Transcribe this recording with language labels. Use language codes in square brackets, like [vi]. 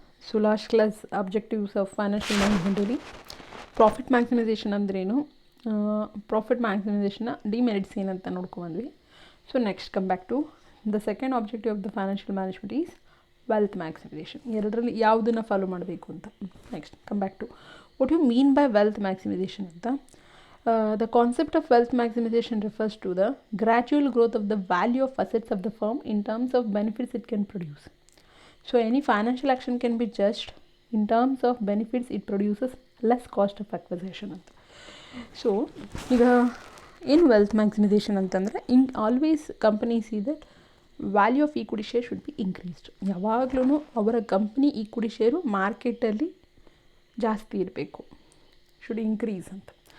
[en] So last class objectives of financial management [kn] ಅಲ್ಲಿ profit maximisation ಅಂದ್ರೇನು, profit ಮ್ಯಾಕ್ಸಿಮೈಸೇಷನ್ನ demerits ಏನಂತ ನೋಡ್ಕೊಂಡ್ವಿ. [en] So next come back to the second objective of the financial management is wealth maximization. [kn] ಎರಡರಲ್ಲಿ ಯಾವುದನ್ನು follow ಮಾಡಬೇಕು ಅಂತ. [en] Next come back to what you mean by wealth maximization ಅಂತ. The concept of wealth maximization refers to the gradual growth of the value of assets of the firm in terms of benefits it can produce. So any financial action can be judged in terms of benefits it produces less cost of acquisition ಅಂತ. [kn] So ಈಗ ಏನು wealth maximisation ಅಂತಂದರೆ [en] Always company see that value of equity share should be increased. [kn] ಯಾವಾಗಲೂ ಅವರ company equity share ಮಾರ್ಕೆಟಲ್ಲಿ ಜಾಸ್ತಿ ಇರಬೇಕು, [en] should increase [kn] ಅಂತ.